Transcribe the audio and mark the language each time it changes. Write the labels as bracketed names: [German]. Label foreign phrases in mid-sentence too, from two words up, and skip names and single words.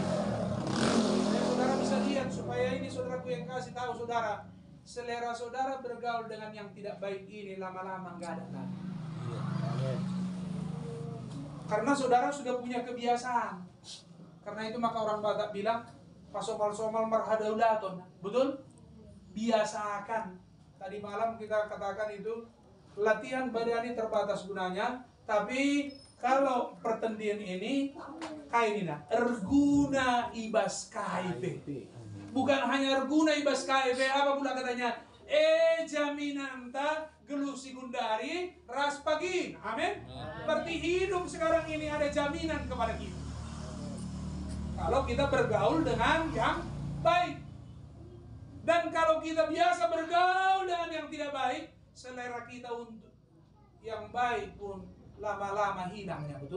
[Indonesian] Saudara bisa lihat, supaya ini saudaraku yang kasih tahu saudara, selera saudara bergaul dengan yang tidak baik ini lama-lama nggak ada lagi. Karena saudara sudah punya kebiasaan. Karena itu maka orang Batak bilang, [Batak Toba] pasomal-somal marhadaulaton. [Indonesian] Betul? Biasakan. Tadi malam kita katakan itu, latihan badani terbatas gunanya. Tapi kalau pertendian ini, [Batak Karo] kainina, erguna ibas KIP. [Indonesian] Bukan hanya [Batak Karo] erguna ibas KIP, [Indonesian] apa pula katanya? [Batak Karo] Jaminanta gelusi gundari ras pagi. [Indonesian] Amin. Berarti hidup sekarang ini ada jaminan kepada kita. Kalau kita bergaul dengan yang baik. Dan kalau kita biasa bergaul dengan yang tidak baik, selera kita untuk yang baik pun lama-lama hilangnya, betul?